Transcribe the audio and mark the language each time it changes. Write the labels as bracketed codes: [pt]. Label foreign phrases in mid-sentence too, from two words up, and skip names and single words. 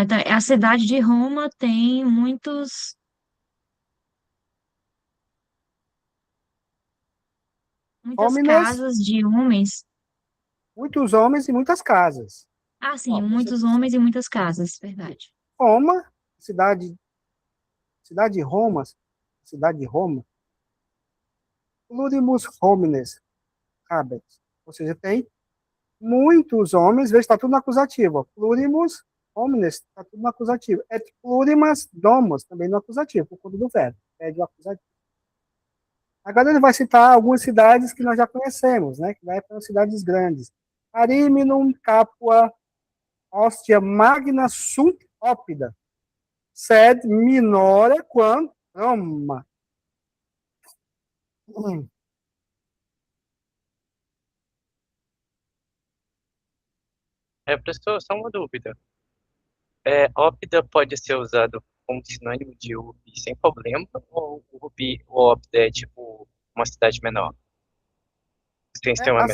[pt] Então, a cidade de Roma tem muitas Homines, casas de homens. muitos homens e muitas casas. Sim, Ó, presta muitos atenção. homens e muitas casas, verdade. Roma, cidade, cidade de Roma, cidade de Roma, [la] plurimus homines habet. [pt] Ou seja, tem muitos homens, veja, está tudo no acusativo. Ó. [la] Plurimus homines, [pt] está tudo no acusativo. [la] Et plurimas domos, [pt] também no acusativo, por conta do verbo. Pede o acusativo. Agora ele vai citar algumas cidades que nós já conhecemos, né? Que vai para cidades grandes. [la] Ariminum, Capua, Ostia, Magna, Sunt, Ópida. Sed minore quam Roma. [pt] Professor, só uma dúvida. Ópida pode ser usado como sinônimo de urbe sem problema, ou urbe ou ópida é tipo uma cidade menor, sem ser uma